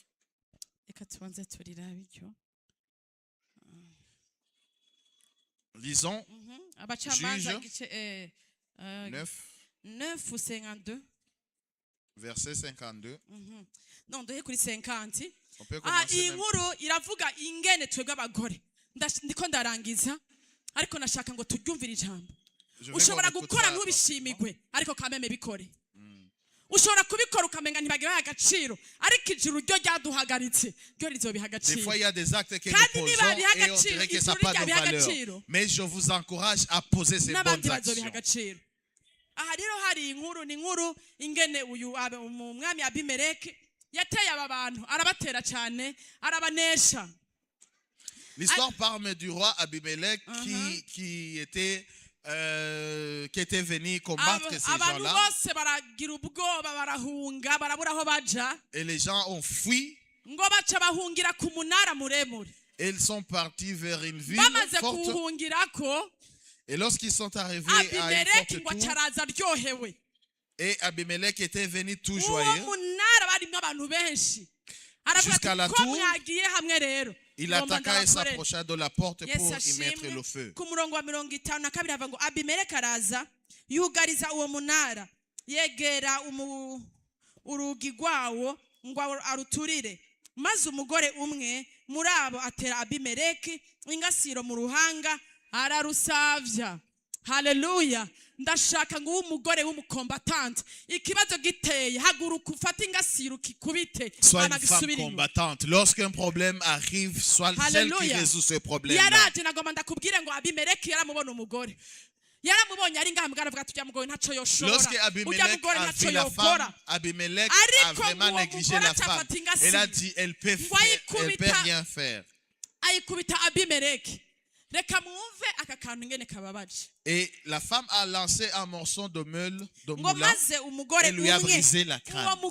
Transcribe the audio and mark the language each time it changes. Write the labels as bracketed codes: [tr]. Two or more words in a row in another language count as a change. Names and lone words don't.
[fr] Lisons Juge 9 ou 52. Verset 52. [rn] Non, doye kuri 50. [fr] On peut commencer [rn] inkuru iravuga ingene twebwe abagore. Ndiko ndarangiza ariko nashaka ngo turyumvire ijambo. Ushobora gukora ntubishimigwe ariko kameme bikore. Ushobora kubikora ukamenga ntibagira agaciro ariko ijuru ryo ryaduhagaritse ryo rizobiha agaciro. [fr] Des fois il y a des actes que nous posons et on dirait que ça n'a pas de valeur. Mais je vous encourage à poser ces bonnes actions. [rn] Aha rero hari inkuru ni inkuru ingene uyu umwami Abimeleki yateye aba bantu arabatera cyane arabanesha. [fr] L'histoire parle du roi Abimelech qui était venu combattre ces gens-là. Et les gens ont fui. Et ils sont partis vers une ville forte. Et lorsqu'ils sont arrivés à une forte tour, et Abimelech était venu tout joyeux. Jusqu'à la tour, il attaqua et s'approcha de la porte pour y mettre le feu. [rn] Abimeleki araza yugariza uwo munara yegera urugi rwawo ngo aruturire maze umugore umwe muri abo atera Abimeleki ingasiro mu ruhanga ararusavya. Haleluya. Ndashaka ngo umugore w'umukombatante ikibazo giteye haguruka ufate ingasiro kikubite anagisubira combattante. [fr] Lorsqu'un problème arrive, soit celle qui résout ce problème. [rn] Yaraje nagomba ndakubwire ngo Abimeleki yaramubona umugore. Yaramubonye ari ngahamugara avuga ati mugore ntaco yoshobora. [fr] Lorsque Abimelech a vu la femme, Abimelech a vraiment négligé la femme. Elle a dit elle peut rien faire. [rn] Ayikubita Abimeleki. [fr] Et la femme a lancé un morceau de meule de moulin et lui a brisé la crâne.